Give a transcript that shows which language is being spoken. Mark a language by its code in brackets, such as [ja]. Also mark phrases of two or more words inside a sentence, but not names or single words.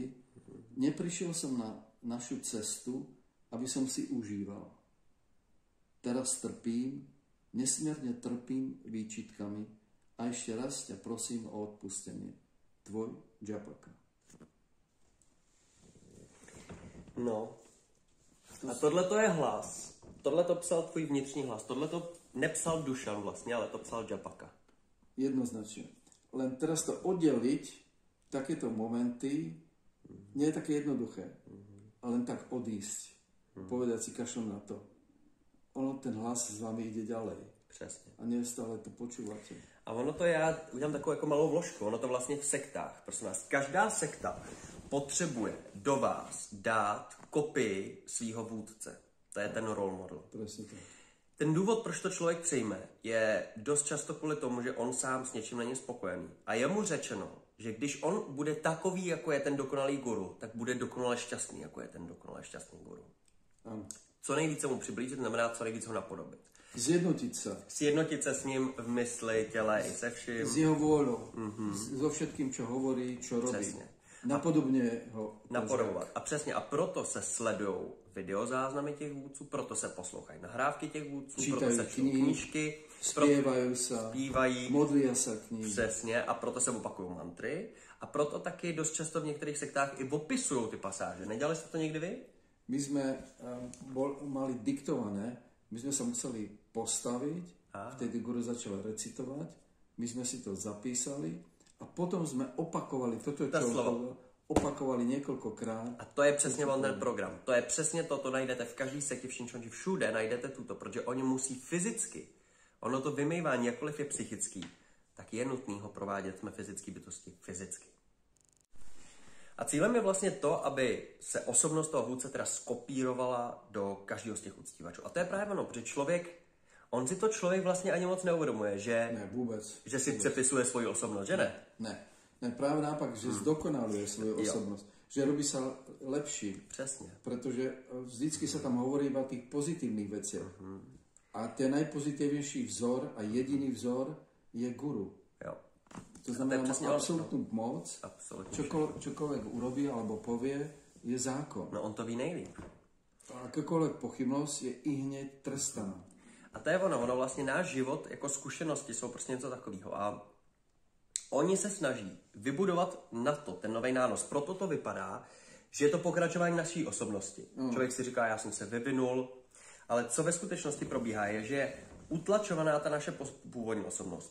[sk] Neprišiel som na našu cestu, aby som si užíval. Teraz trpím, nesmierne trpím výčitkami a ešte raz ťa prosím o odpustenie. Tvoj Džapaka. No. [cs] A tohle to je hlas. Tohle to psal tvůj vnitřní hlas. Tohle to nepsal Dušan vlastně, ale to psal Džapaka. [sk] Jednoznačne. Len teraz to oddeliť, takéto momenty, nie je také jednoduché. A len tak odísť. Povedať si kašlom na to. Ono, ten hlas s vámi ide ďalej. [cs] Přesně. [sk] A neustále to počúvate. [cs] A ono to, já udělám takovou jako malou vložku, ono to vlastně v sektách, prosím vás. Každá sekta potřebuje do vás dát kopii svýho vůdce. To je ten [en] role model. [sk] Presne tak. [cs] Ten důvod, proč to člověk přijme, je dost často kvůli tomu, že on sám s něčím není spokojený. A je mu řečeno, že když on bude takový, jako je ten dokonalý guru, tak bude dokonale šťastný, jako je ten dokonale šťastný guru. [sk] Áno. [cs] Co nejvíce mu přiblížit, znamená co nejvíc ho napodobit. [sk] Zjednotiť sa. [cs] Sjednotit se s ním v mysli, těle i se vším. [sk] S jeho vôľou. So všetkým, čo hovorí, čo robí. [cs] Přesně. [sk] Napodobne ho [cs] Napodobovat. A přesně, a proto se sledujou videozáznamy těch vůdců, proto se poslouchají nahrávky těch vůdců, proto se čtou knížky, [sk] zpievajú sa, [cs] zpívají, [sk] modlia sa k ním. [cs] Přesně, a proto se opakují mantry. A proto taky dost často v některých sektách i opisují ty pasáže. Nedělali jste to někdy vy? [sk] My sme mali diktované, my sme sa museli postaviť, vtedy guru začal recitovať, my sme si to zapísali a potom sme opakovali toto, čo opakovali niekoľkokrát. [cs] A to je přesně ten program. To je přesně to najdete v každý sektě, všude najdete tuto, protože oni musí fyzicky. Ono to vymývání, jakkoliv je psychický, tak je nutný ho provádět, jsme fyzické bytosti, fyzicky. A cílem je vlastně to, aby se osobnost toho vůdce teda skopírovala do každého z těch uctívačů. A to je právě ono, protože on si to člověk vlastně ani moc neuvědomuje, že, ne, vůbec, že si přepisuje svoji osobnost, že ne? Ne, [sk] práve naopak, že zdokonaluje svoju osobnosť. Že robí sa lepší. [cs] Přesně. [sk] Pretože vždycky sa tam hovorí iba o tých pozitívnych veciach. A ten najpozitívnejší vzor a jediný vzor je guru. [cs] Jo. [sk] To znamená, má absolútnu moc. Čokoľvek urobí alebo povie, je zákon. [cs] No on to ví nejlíp. [sk] Akákoľvek pochybnosť je i hneď trestaná. [cs] A to je ono vlastně náš život jako zkušenosti jsou prostě něco takového. A oni se snaží vybudovat na to ten nový nános. Proto to vypadá, že je to pokračování naší osobnosti. Člověk si říká, já jsem se vyvinul, ale co ve skutečnosti probíhá je, že je utlačovaná ta naše původní osobnost.